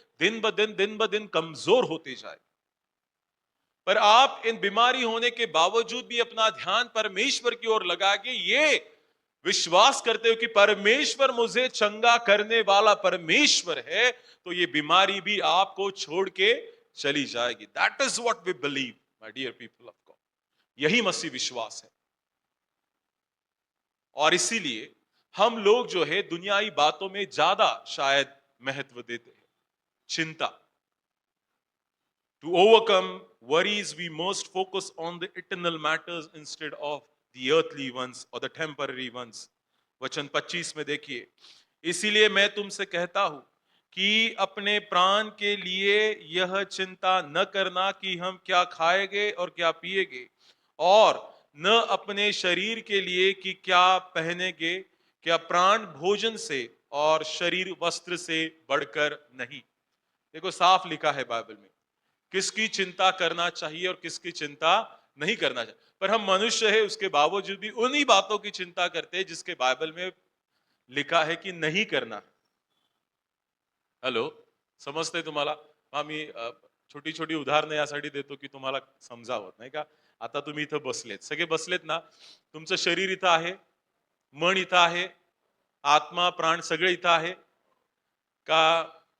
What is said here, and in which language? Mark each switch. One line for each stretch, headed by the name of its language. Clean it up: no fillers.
Hindi: दिन ब दिन कमजोर होते जाएंगे। पर आप इन बीमारी होने के बावजूद भी अपना ध्यान परमेश्वर की ओर लगा के ये विश्वास करते हो कि परमेश्वर मुझे चंगा करने वाला परमेश्वर है, तो ये बीमारी भी आपको छोड़ के चली जाएगी।
English: That is what we believe, my dear people of God.
Hindi: यही मसीह विश्वास है। और इसीलिए हम लोग जो है दुनियाई बातों में ज्यादा शायद महत्व देते हैं।
English: चिंता, to overcome worries, we most focus on the eternal matters instead of the earthly ones or the temporary ones.
Hindi: वचन 25 में देखिए, इसीलिए मैं तुमसे कहता हूं कि अपने प्राण के लिए यह चिंता न करना कि हम क्या खाएंगे और क्या पिएंगे, और न अपने शरीर के लिए कि क्या पहनेंगे। क्या प्राण भोजन से और शरीर वस्त्र से बढ़कर नहीं? देखो, साफ लिखा है बाइबल में किसकी चिंता करना चाहिए और किसकी चिंता नहीं करना चाहिए। पर हम मनुष्य है, उसके बावजूद भी उन्हीं बातों की चिंता करते हैं जिसके बाइबल में लिखा है की नहीं करना।
Marathi: हॅलो, समजतंय तुम्हाला? आम्ही छोटी छोटी उदाहरणं यासाठी देतो की तुम्हाला समजावं, नाही का? आता तुम्ही इथं बसलेत, सगळे बसलेत ना? तुमचं शरीर इथं आहे, मन इथं आहे, आत्मा प्राण सगळे इथं आहे का?